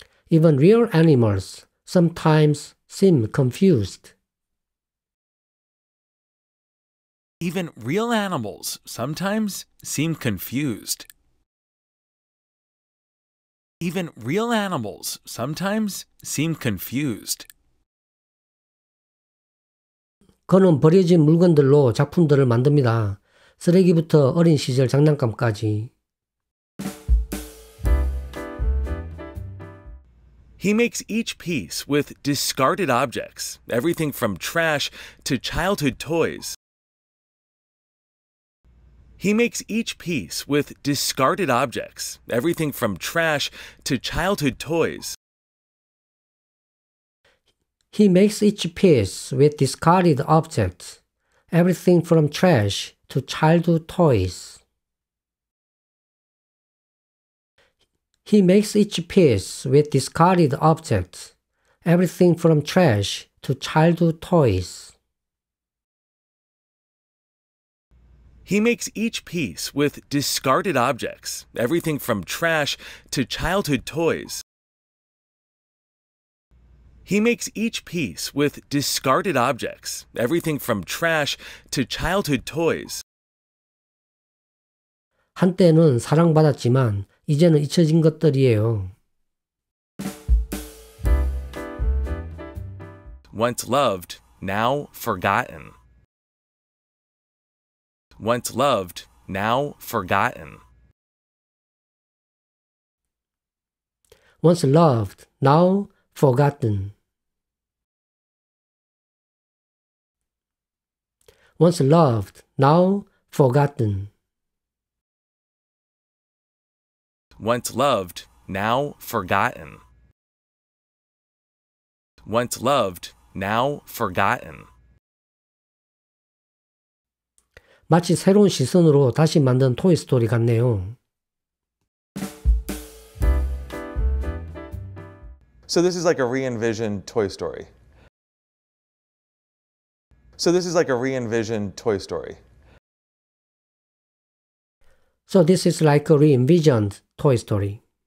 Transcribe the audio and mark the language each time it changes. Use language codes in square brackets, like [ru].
[en] Even real animals sometimes seem confused. Even real animals sometimes seem confused. Even real animals sometimes seem confused. [ko] 그는 버려진 물건들로 작품들을 만듭니다. 쓰레기부터 어린 시절 장난감까지. [en] He makes each piece with discarded objects, everything from trash to childhood toys. He makes each piece with discarded objects, everything from trash to childhood toys. He makes each piece with discarded objects, everything from trash to childhood toys. He makes each piece with discarded objects, everything from trash to childhood toys. He makes each piece with discarded objects, everything from trash to childhood toys. He makes each piece with discarded objects, everything from trash to childhood toys. [ko] 한때는 사랑받았지만 이제는 잊혀진 것들이에요. [en] Once loved, now forgotten. Once loved, now forgotten. Once loved, now forgotten. Once loved, now forgotten. Once loved, now forgotten. Once loved, now forgotten. [ko] 마치 새로운 시선으로 다시 만든 토이스토리 같네요. [en] So this is like a re-envisioned Toy Story. So this is like a re-envisioned Toy Story. So this is like a re-envisioned Toy Story.